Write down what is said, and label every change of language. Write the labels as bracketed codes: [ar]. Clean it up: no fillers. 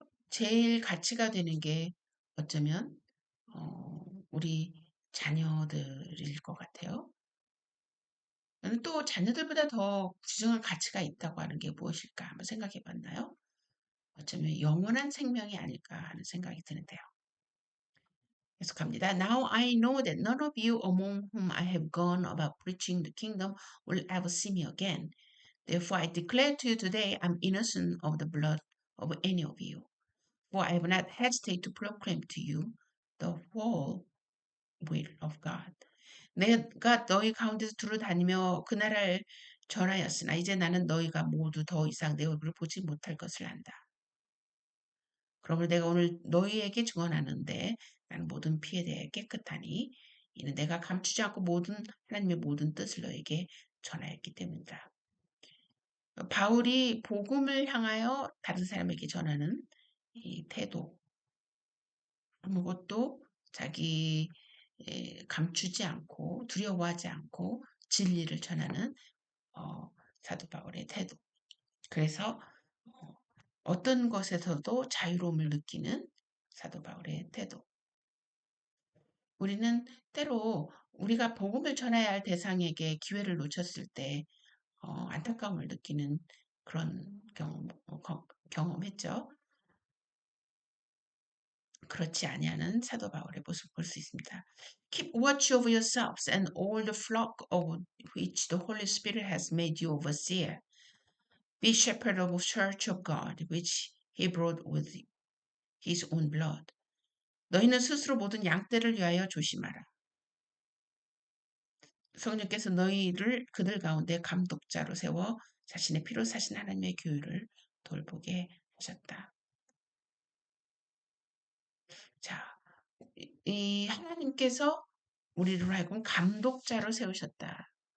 [ko] 제일 가치가 되는 게 어쩌면 우리 자녀들일 것 같아요. 또 자녀들보다 더 귀중한 가치가 있다고 하는 게 무엇일까 한번 생각해 봤나요? 어쩌면 영원한 생명이 아닐까 하는 생각이 드는데요. 계속합니다. [en] Now I know that none of you among whom I have gone about preaching the kingdom will ever see me again. Therefore I declare to you today I'm innocent of the blood of any of you. For I have not hesitated to proclaim to you the whole will of God. [ko] 내가 너희 가운데서 두루 다니며 그 나라를 전하였으나 이제 나는 너희가 모두 더 이상 내 얼굴을 보지 못할 것을 안다. 그러므로 내가 오늘 너희에게 증언하는데 나는 모든 피에 대해 깨끗하니 이는 내가 감추지 않고 하나님의 모든 뜻을 너에게 전하였기 때문이다. 바울이 복음을 향하여 다른 사람에게 전하는 이 태도, 아무것도 자기 감추지 않고 두려워하지 않고 진리를 전하는 사도 바울의 태도. 그래서 어떤 것에서도 자유로움을 느끼는 사도 바울의 태도. 우리는 때로 우리가 복음을 전해야 할 대상에게 기회를 놓쳤을 때 안타까움을 느끼는 그런 경험했죠. 그렇지 아니하는 사도 바울의 모습 볼 수 있습니다. [en] Keep watch over yourselves and all the flock of which the Holy Spirit has made you overseer. Be shepherd of the church of God, which he brought with his own blood. [ko] 너희는 스스로 모든 양떼를 위하여 조심하라. 성령께서 너희를 그들 가운데 감독자로 세워 자신의 피로 사신 하나님의 교회를 돌보게 하셨다. 자, 이 하나님께서 우리를 하여금 감독자로 세우셨다.